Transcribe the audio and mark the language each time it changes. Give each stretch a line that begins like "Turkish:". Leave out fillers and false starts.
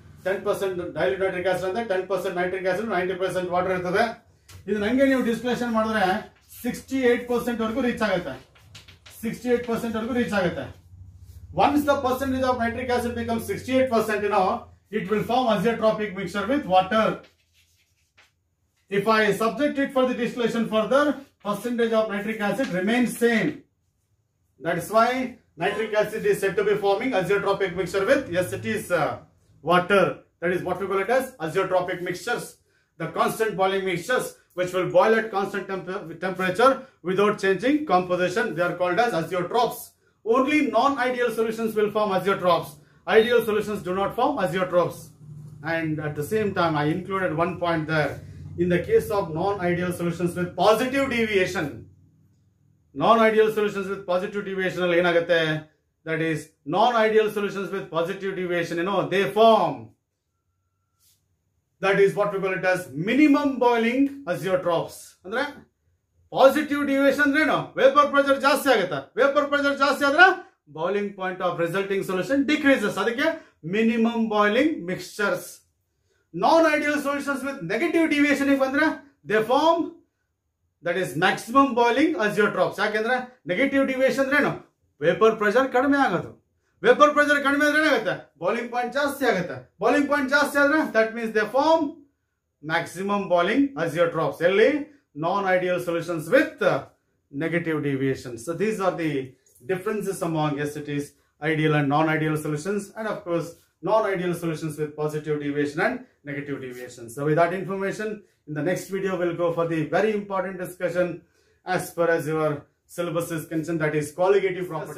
Kannada: 10% dilute nitric acid ಅಂದ್ರೆ 10% nitric acid 90% water ಇರ್ತದೆ. ಇದು ನಂಗೆ ನೀವು ಡಿಸ್ಟಿಲೇಷನ್ ಮಾಡಿದ್ರೆ 68% ವರೆಗೂ ರೀಚ್ ಆಗುತ್ತೆ. 68% ವರೆಗೂ ರೀಚ್ ಆಗುತ್ತೆ.
English: Once the percentage of nitric acid becomes 68%, you know, it will form azeotropic mixture with water. If I subject it for the distillation further, percentage of nitric acid remains same. That is why nitric acid is said to be forming azeotropic mixture with, yes, it is water. That is what we call it as azeotropic mixtures. The constant boiling mixtures which will boil at constant temperature without changing composition, they are called as azeotropes. Only non-ideal solutions will form azeotropes. Ideal solutions do not form azeotropes. And at the same time, I included one point there. In the case of non-ideal solutions with positive deviation, non-ideal solutions with positive deviation, that is, non-ideal solutions with positive deviation, you know, they form. That is what we call it as minimum boiling azeotropes.
Kannada: Andre positive deviation ಅಂದ್ರೆ ಏನು, vapour pressure ಜಾಸ್ತಿ ಆಗುತ್ತೆ.
English: vapour pressure
Kannada: ಜಾಸ್ತಿ ಆದ್ರೆ
English: Boiling point of resulting solution decreases.
Kannada: ಅದಕ್ಕೆ
English: Minimum boiling mixtures. Non ideal solutions with negative deviation
Kannada: ಬಂದ್ರೆ
English: They form that is maximum boiling azeotropes.
Kannada: ಯಾಕೆಂದ್ರೆ negative deviation ಅಂದ್ರೆ ಏನು, ವೇಪರ್ ಪ್ರೆಷರ್ ಕಡಿಮೆ ಆಗೋದು. ವೇಪರ್ ಪ್ರೆಷರ್ ಕಡಿಮೆ ಆದ್ರೆ ಏನಾಗುತ್ತೆ, ಬಾಯ್ಲಿಂಗ್ ಪಾಯಿಂಟ್ ಜಾಸ್ತಿ ಆಗುತ್ತೆ. ಬಾಯ್ಲಿಂಗ್ ಪಾಯಿಂಟ್ ಜಾಸ್ತಿ ಆದ್ರೆ
English: That means they form maximum boiling azeotropes.
Kannada: ಎಲ್ಲಿ,
English: non-ideal solutions with negative deviation. So these are the differences among, yes, it is ideal and non-ideal solutions, and of course non-ideal solutions with positive deviation and negative deviation. So with that information, in the next video we'll go for the very important discussion as far as your syllabus is concerned, that is colligative properties.